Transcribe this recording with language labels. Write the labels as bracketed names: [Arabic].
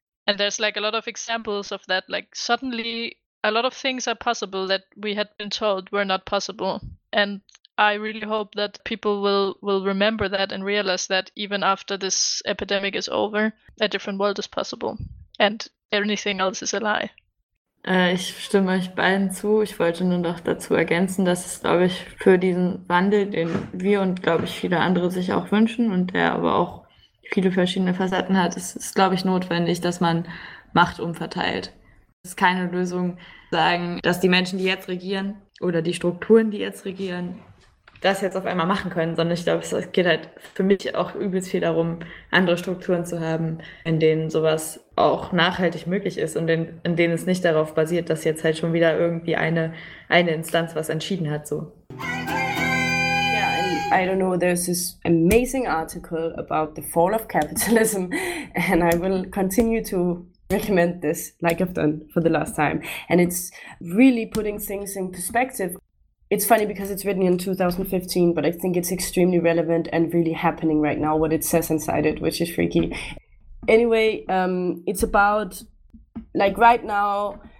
[English] And there's like a lot of examples of that. Like, suddenly a lot of things are possible that we had been told were not possible. And I really hope that people will remember that and realize that even after this epidemic is over, a different world is possible and anything else is a lie. [German] Ich stimme euch beiden zu. Ich wollte nur noch dazu ergänzen, dass es, glaube ich, für diesen Wandel, den wir und, glaube ich, viele andere sich auch wünschen und der aber auch viele verschiedene Facetten hat, es ist, glaube ich, notwendig, dass man Macht umverteilt. Es ist keine Lösung, sagen, dass die Menschen, die jetzt regieren oder die Strukturen, die jetzt regieren, das jetzt auf einmal machen können, sondern ich glaube, es geht halt für mich auch übelst viel darum, andere Strukturen zu haben, in denen sowas auch nachhaltig möglich ist und in denen es nicht darauf basiert, dass jetzt halt schon wieder irgendwie eine Instanz was entschieden hat, so. [English] I don't know, there's this amazing article about the fall of capitalism and I will continue to recommend this like I've done for the last time, and it's really putting things in perspective. It's funny because it's written in 2015, but I think it's extremely relevant and really happening right now, what it says inside it, which is freaky. Anyway, it's about, like, right now,